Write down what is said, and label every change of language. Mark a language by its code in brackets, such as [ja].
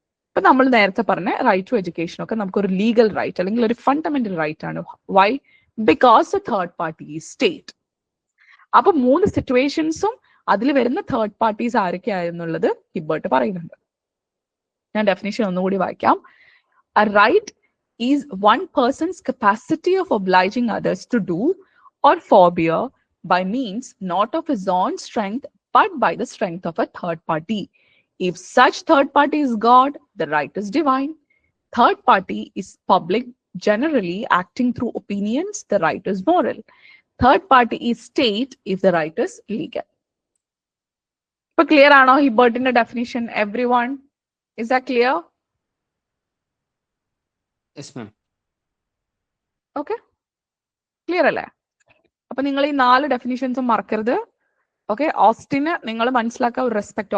[ml] ഇപ്പൊ നമ്മൾ നേരത്തെ പറഞ്ഞ റൈറ്റ് ടു എഡ്യൂക്കേഷൻ ഒക്കെ നമുക്കൊരു ലീഗൽ റൈറ്റ് അല്ലെങ്കിൽ ഒരു ഫണ്ടമെന്റൽ റൈറ്റ് ആണ്. Y? [en] Because the third party is state. [ml] അപ്പൊ 3 സിറ്റുവേഷൻസും അതിൽ വരുന്ന തേർഡ് പാർട്ടീസ് ആരൊക്കെയായെന്നുള്ളത് ഹിബർട്ട് പറയുന്നുണ്ട്. ഞാൻ ഡെഫിനിഷൻ ഒന്നുകൂടി വായിക്കാം. [en] A right is one person's capacity of obliging others to do or forbear by means not of his own strength but by the strength of a third party. If such third party is God, the right is divine. Third party is public, generally acting through opinions, the right is moral. Third party is state if the right is legal. [ml] ഇപ്പൊ clear ആണോ ഹിബർട്ടിന്റെ definition? [en] Everyone, is that clear? Yes, ma'am. [ml] Okay, clear അല്ലേ? അപ്പൊ നിങ്ങൾ ഈ 4 ഡെഫിനിഷൻസും മറക്കരുത്. Okay, ഓസ്റ്റിന് നിങ്ങൾ മനസ്സിലാക്കുക ഒരു റെസ്പെക്ട്.